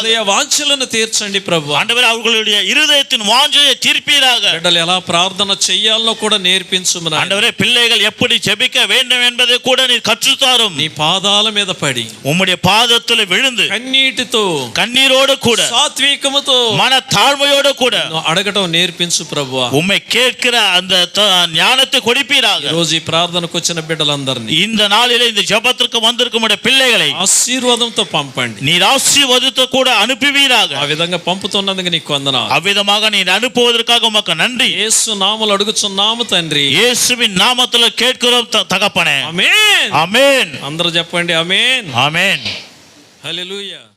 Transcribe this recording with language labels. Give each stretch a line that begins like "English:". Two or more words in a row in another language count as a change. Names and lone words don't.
Telugu: హృదయ వాంఛలను తీర్చండి ప్రభువా.
Tamil: ஆண்டவரே அவர்களுடைய இருதயத்தின் வாஞ்சையை தீர்ப்பீராக.
Telugu: బిడ్డలు ఎలా ప్రార్థన చెయ్యాలో కూడా నేర్పించు మన ఆయన.
Tamil: ஆண்டவரே பிள்ளைகள் எப்படி ஜெபிக்க வேண்டும் என்பதை கூட நீர் கற்றுத்தாரும்.
Telugu: నీ పాదాల మీద పడి
Tamil: உம்முடைய பாதத்தில் விழுந்து
Telugu: కన్నీటితో
Tamil: கண்ணீரோடு கூட
Telugu: సాత్వికముతో
Tamil: மன தாழ்மையோடு கூட
Telugu: అడగటం నేర్పించు ప్రభువా.
Tamil: உம்மை கேட்கிற அந்த ஞானத்தை கொடுப்பீராக.
Telugu: ఈ రోజు ఈ ప్రార్థనకు వచ్చిన బిడ్డలందరినీ
Tamil: இந்த நாளிலே இந்த ஜெபத்திற்கு வந்திருக்கும் பிள்ளைகளை
Telugu: ఆశీర్వాదంతో పంపండి.
Tamil: நீர் ஆசீர்வதித்து கூட அனுப்புவீராக.
Telugu: ఆ విధంగా పంపుతున్నందుకు నీకు వందనాలు.
Tamil: அவ்விதமாக நீர் அனுப்புவதற்காக உமக்கு நன்றி.
Telugu: యేసు నామములో అడుగుచున్నాము తండ్రి.
Tamil: இயேசுவின் நாமத்தில் கேட்கிறோம் தகப்பனே.
Telugu: ఆమేన్.
Tamil: ஆமென்.
Telugu: అందరూ చెప్పండి ఆమేన్.
Tamil: ஆமென்.
Telugu: హల్లెలూయా.